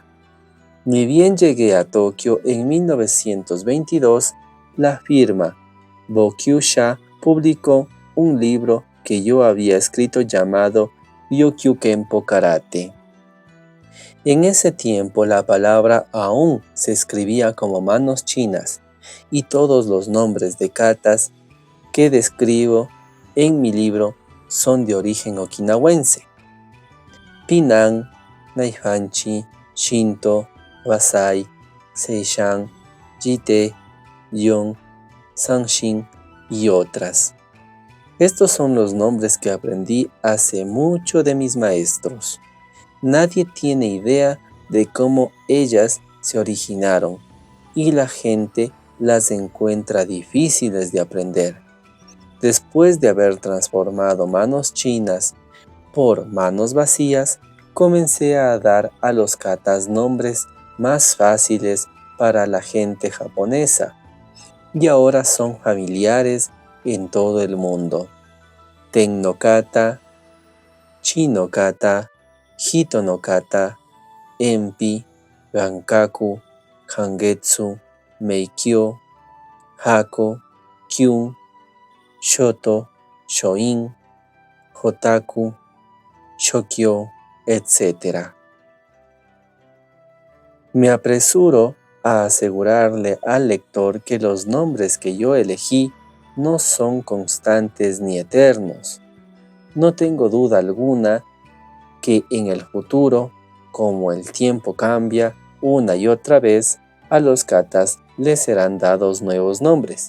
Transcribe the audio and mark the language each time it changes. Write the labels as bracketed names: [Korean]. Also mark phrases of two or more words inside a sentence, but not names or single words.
[Spanish] Ni bien llegué a Tokio en 1922, la firma Bokyusha publicó un libro que yo había escrito llamado Ryukyu Kenpo Karate. En ese tiempo la palabra aún se escribía como manos chinas y todos los nombres de katas que describo en mi libro son de origen okinawense. Pinan, Naihanchi, Shinto, Basai, Seishan, Jite, Yon, Sanshin y otras. Estos son los nombres que aprendí hace mucho de mis maestros. Nadie tiene idea de cómo ellas se originaron y la gente las encuentra difíciles de aprender. Después de haber transformado manos chinas por manos vacías, comencé a dar a los katas nombres más fáciles para la gente japonesa y ahora son familiares en todo el mundo. Ten no kata, Chi no kata, Hito no kata, Enpi, Rankaku, Hangetsu, Meikyo, Hako, Kyun, Shoto, Shoin, Hotaku, Shokyo, etc. Me apresuro a asegurarle al lector que los nombres que yo elegí no son constantes ni eternos. No tengo duda alguna que en el futuro, como el tiempo cambia una y otra vez, a los katas les serán dados nuevos nombres.